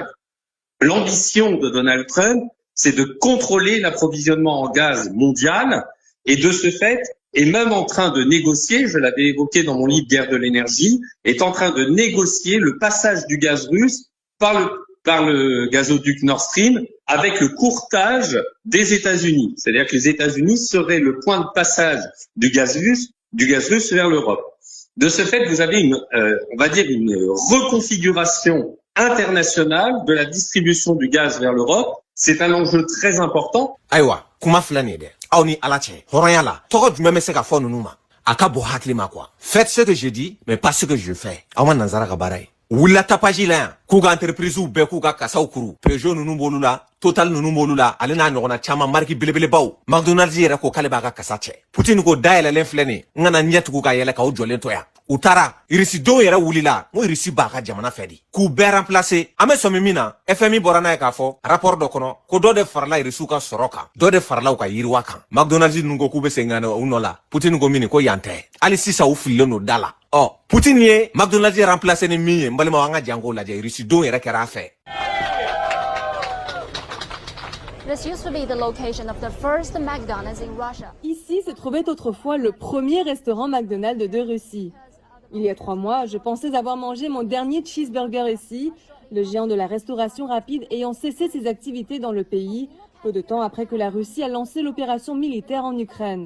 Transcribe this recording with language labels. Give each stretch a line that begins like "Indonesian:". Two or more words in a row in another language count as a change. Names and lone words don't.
French: L'ambition de Donald Trump, c'est de contrôler l'approvisionnement en gaz mondial, et de ce fait est même en train de négocier, je l'avais évoqué dans mon livre Guerre de l'énergie, est en train de négocier le passage du gaz russe par le gazoduc Nord Stream avec le courtage des États-Unis. C'est-à-dire que les États-Unis seraient le point de passage du gaz russe vers l'Europe. De ce fait, vous avez une reconfiguration internationale de la distribution du gaz vers l'Europe. C'est un enjeu très important.
Bambara: Aïwa, kuma filani de. Aw ni ala cɛ hɔrɔnya la tɔgɔ jumɛn bɛ se ka fɔ ninnu ma a ka bon hakili ma quoi.
French: Faites ce que je dis mais pas ce que je fais.
Bambara: Aw ma nanzara ka baara ye. Wula tapage la yan k'u ka entreprise bɛɛ k'u ka kasaw kuru Peugeot ninnu b'olu la Total ninnu b'olu la ale n'a ɲɔgɔnna caman marque belebelebaw McDonald's yɛrɛ ko k'ale b'a ka kasa cɛ Poutine ko dayɛlɛlen filɛ nin n kana ɲɛ tugu ka yɛlɛ k'aw jɔlen to yan u taara irisidenw yɛrɛ wulila n ko irisi b'a ka jamana fɛ di k'u bɛɛ remplacer an bɛ sɔmi min na FMI bɔra n'a ye k'a fɔ rapport dɔ kɔnɔ ko dɔ de farala irisiw ka sɔrɔ kan dɔ de farala u ka yiriwa kan McDonald's ninnu ko k'u bɛ segin ka na u nɔ la Poutine ko min ko yan tɛ hali sisan u fililen don da la Poutine ye McDonald's remplacer ni min ye n balimaw an ka janko lajɛ irisidenw yɛrɛ kɛra a fɛ.
English: This used to be the location of the first McDonald's in Russia.
French: Ici se trouvait autrefois le premier restaurant McDonald's de Russie. Il y a 3 mois, je pensais avoir mangé mon dernier cheeseburger ici, le géant de la restauration rapide ayant cessé ses activités dans le pays, peu de temps après que la Russie a lancé l'opération militaire en Ukraine.